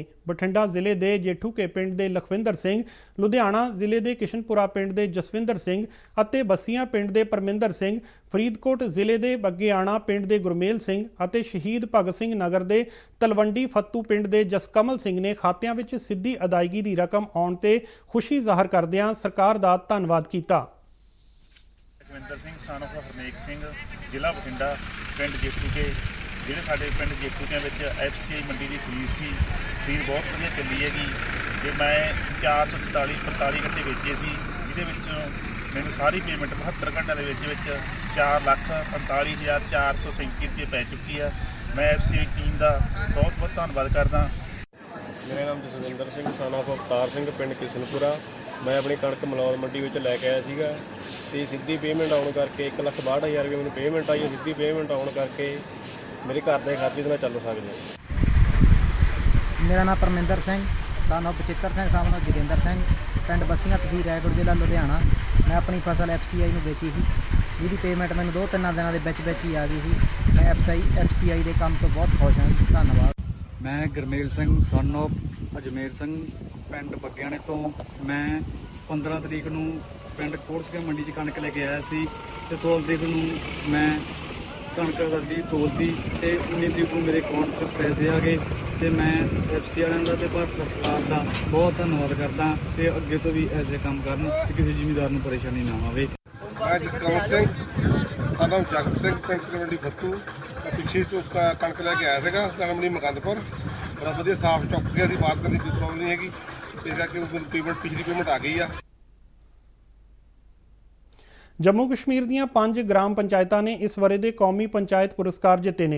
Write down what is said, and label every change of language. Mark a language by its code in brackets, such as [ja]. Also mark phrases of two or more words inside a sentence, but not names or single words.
[pa] ਬਠਿੰਡਾ ਜ਼ਿਲ੍ਹੇ ਦੇ ਜੇਠੂਕੇ ਪਿੰਡ ਦੇ ਲਖਵਿੰਦਰ ਸਿੰਘ, ਲੁਧਿਆਣਾ ਜ਼ਿਲ੍ਹੇ ਦੇ ਕਿਸ਼ਨਪੁਰਾ ਪਿੰਡ ਦੇ ਜਸਵਿੰਦਰ ਸਿੰਘ ਅਤੇ ਬੱਸੀਆਂ ਪਿੰਡ ਦੇ ਪਰਮਿੰਦਰ ਸਿੰਘ, ਫਰੀਦਕੋਟ ਜ਼ਿਲ੍ਹੇ ਦੇ ਬੱਗਿਆਣਾ ਪਿੰਡ ਦੇ ਗੁਰਮੇਲ ਸਿੰਘ ਅਤੇ ਸ਼ਹੀਦ ਭਗਤ ਸਿੰਘ ਨਗਰ ਦੇ ਤਲਵੰਡੀ ਫੱਤੂ ਪਿੰਡ ਦੇ ਜਸਕਮਲ ਸਿੰਘ ਨੇ ਖਾਤਿਆਂ ਵਿੱਚ ਸਿੱਧੀ ਅਦਾਇਗੀ ਦੀ ਰਕਮ ਆਉਣ ਤੇ ਖੁਸ਼ੀ ਜ਼ਾਹਰ ਕਰਦਿਆਂ ਸਰਕਾਰ ਦਾ ਧੰਨਵਾਦ ਕੀਤਾ। ਲਖਵਿੰਦਰ ਸਿੰਘ [en] son of [pa] ਹਰਨੇਕ ਸਿੰਘ, ਜ਼ਿਲ੍ਹਾ ਬਠਿੰਡਾ, ਪਿੰਡ ਜੇਠੂਕੇ। ਜਿਹੜੇ ਸਾਡੇ ਪਿੰਡ ਜੇਠੂਕਿਆਂ ਵਿੱਚ FCI ਮੰਡੀ ਦੀ ਖਰੀਦ ਸੀ, ਖਰੀਦ ਬਹੁਤ ਵਧੀਆ ਚੱਲੀ ਹੈਗੀ ਤੇ ਮੈਂ 444 ਗੱਟੇ ਵੇਚੇ ਸੀ, ਜਿਹਦੇ ਵਿੱਚ ਮੈਨੂੰ ਸਾਰੀ ਪੇਮੈਂਟ 72 ਘੰਟਿਆਂ ਦੇ ਵਿੱਚ 4,45,437 ਰੁਪਏ ਪੈ ਚੁੱਕੀ ਆ। ਮੈਂ FCI ਟੀਮ ਦਾ ਬਹੁਤ ਬਹੁਤ ਧੰਨਵਾਦ ਕਰਦਾ। ਮੇਰਾ ਨਾਮ ਜਸਵਿੰਦਰ ਸਿੰਘ [en] son of [pa] ਅਵਤਾਰ ਸਿੰਘ, ਪਿੰਡ ਕਿਸ਼ਨਪੁਰਾ। ਮੈਂ ਆਪਣੀ ਕਣਕ ਮਲੌਦ ਮੰਡੀ ਵਿੱਚ ਲੈ ਕੇ ਆਇਆ ਸੀਗਾ ਤੇ ਸਿੱਧੀ ਪੇਮੈਂਟ ਆਉਣ ਕਰਕੇ 1,62,000 ਰੁਪਏ ਮੈਨੂੰ ਪੇਮੈਂਟ ਆਈ ਹੈ। ਸਿੱਧੀ ਪੇਮੈਂਟ ਆਉਣ ਕਰਕੇ ਮੇਰੇ ਘਰ ਦੇ ਖਾਤੇ 'ਤੇ ਮੈਂ ਚੱਲ ਸਕਦਾ। ਮੇਰਾ ਨਾਮ ਪਰਮਿੰਦਰ ਸਿੰਘ [en] son of [pa] ਬਚਿੱਤਰ ਸਿੰਘ [en] son of [pa] ਜੋਗਿੰਦਰ ਸਿੰਘ, ਪਿੰਡ ਬੱਸੀਆਂ, ਤਹਿਸੀਲ ਰਾਏਕੋਟ, ਜ਼ਿਲ੍ਹਾ ਲੁਧਿਆਣਾ। ਮੈਂ ਆਪਣੀ ਫਸਲ FCI ਨੂੰ ਵੇਚੀ ਸੀ, ਜਿਹਦੀ ਪੇਮੈਂਟ ਮੈਨੂੰ 2-3 ਦਿਨਾਂ ਦੇ ਵਿੱਚ ਹੀ ਆ ਗਈ ਸੀ। ਮੈਂ FCI ਦੇ ਕੰਮ ਤੋਂ ਬਹੁਤ ਖੁਸ਼ ਹਾਂ। ਧੰਨਵਾਦ। ਮੈਂ ਗੁਰਮੇਲ ਸਿੰਘ [en] son of [pa] ਅਜਮੇਰ ਸਿੰਘ, ਪਿੰਡ ਬੱਗਿਆਣੇ ਤੋਂ। ਮੈਂ 15 ਤਰੀਕ ਨੂੰ ਪਿੰਡ ਕੋਟਸਕੇ ਮੰਡੀ 'ਚ ਕਣਕ ਲੈ ਕੇ ਆਇਆ ਸੀ ਤੇ 16 ਤਰੀਕ ਨੂੰ ਮੈਂ ਕਣਕ ਦੀ ਤੋਲਦੀ ਤੇ 19 ਤਰੀਕ ਨੂੰ ਮੇਰੇ ਅਕਾਊਂਟ 'ਚ ਪੈਸੇ ਆ ਗਏ ਤੇ ਮੈਂ FCI ਵਾਲਿਆਂ ਦਾ ਤੇ ਭਾਰਤ ਸਰਕਾਰ ਦਾ ਬਹੁਤ ਧੰਨਵਾਦ ਕਰਦਾ ਤੇ ਅੱਗੇ ਤੋਂ ਵੀ ਐਸੇ ਕੰਮ ਕਰਨ ਤੇ ਕਿਸੇ ਜ਼ਿਮੀਂਦਾਰ ਨੂੰ ਪਰੇਸ਼ਾਨੀ ਨਾ ਆਵੇ। ਮੈਂ ਜਸਕਮਲ ਸਿੰਘ [en] son of [pa] ਜਗਤ ਸਿੰਘ, ਪਿੰਡ ਤਲਵੰਡੀ ਫੱਤੂ। ਪਿੱਛੇ ਤੋਂ ਕਣਕ ਲੈ ਕੇ ਆਇਆ ਸੀਗਾ ਤਲਵੰਡੀ ਮੁਕੰਦਪੁਰ। ਬੜਾ ਵਧੀਆ ਸਾਫ਼ ਚੁੱਕ ਗਿਆ ਸੀ, ਮਾਰਕੀਟ ਦੀ ਕੋਈ ਪ੍ਰੋਬਲਮ ਨਹੀਂ ਹੈਗੀ। ਇਸ ਕਰਕੇ ਪਿਛਲੀ ਪੇਮੈਂਟ ਆ ਗਈ ਆ। ਜੰਮੂ ਕਸ਼ਮੀਰ ਦੀਆਂ 5 ਗ੍ਰਾਮ ਪੰਚਾਇਤਾਂ ਨੇ ਇਸ ਵਰ੍ਹੇ ਦੇ ਕੌਮੀ ਪੰਚਾਇਤ ਪੁਰਸਕਾਰ ਜਿੱਤੇ ਨੇ।